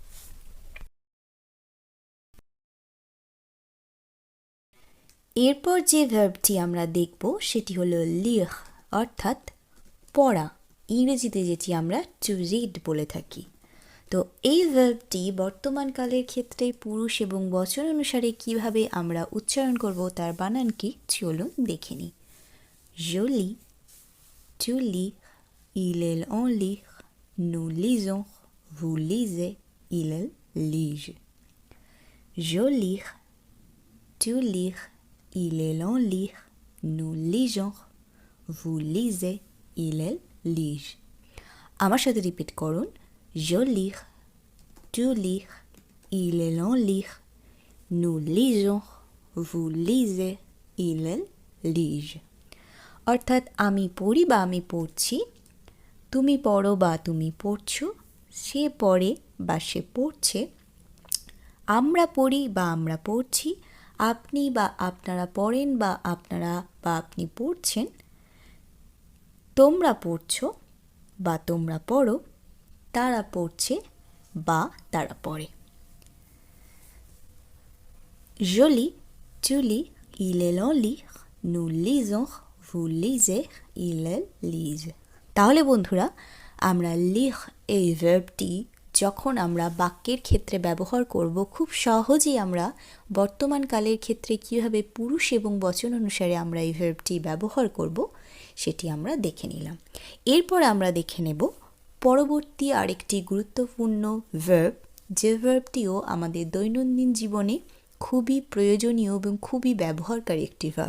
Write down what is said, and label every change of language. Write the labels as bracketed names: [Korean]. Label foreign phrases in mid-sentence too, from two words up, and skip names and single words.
[Bangla] এরপর যে ভার্বটি আমরা দেখব সেটি হলো লিখ অর্থাৎ পড়া। ইংরেজিতে যেটি আমরা [English] to read [Bangla] বলে থাকি। তো এই ভার্বটি বর্তমানকালের ক্ষেত্রে পুরুষ এবং বচন অনুসারে কিভাবে আমরা উচ্চারণ করব তার বানান কি, চলুন দেখে নিই। [French] je lis, tu lis, il elle on lit, nous lisons, vous lisez, il elle lige. je lis, tu lis, il elle on lit, nous lisons, vous lisez, il elle lige. [Bangla] আমার সাথে রিপিট করুন। [French] je lis, tu lis, il elle on lit, nous lisons, vous lisez, il elle lige. [Bangla] অর্থাৎ আমি পড়ি বা আমি পড়ছি, তুমি পড়ো বা তুমি পড়ছো, সে পড়ে বা সে পড়ছে, আমরা পড়ি বা আমরা পড়ছি, আপনি বা আপনারা পড়েন বা আপনারা বা আপনি পড়ছেন, তোমরা পড়ছো বা তোমরা পড়ো, তারা পড়ছে বা তারা পড়ে। [French] je lis, tu lis, il elle on lit, nous lisons, vous lisez, il elle lise. [Bangla] তাহলে বন্ধুরা, আমরা লিখ এই ভার্বটি যখন আমরা বাক্যের ক্ষেত্রে ব্যবহার করব, খুব সহজেই আমরা বর্তমানকালের ক্ষেত্রে কীভাবে পুরুষ এবং বচন অনুসারে আমরা এই ভার্বটি ব্যবহার করব সেটি আমরা দেখে নিলাম। এরপর আমরা দেখে নেব পরবর্তী আরেকটি গুরুত্বপূর্ণ ভার্ব, যে ভার্বটিও আমাদের দৈনন্দিন জীবনে খুবই প্রয়োজনীয় এবং খুবই ব্যবহারকারী একটি ভার্ব।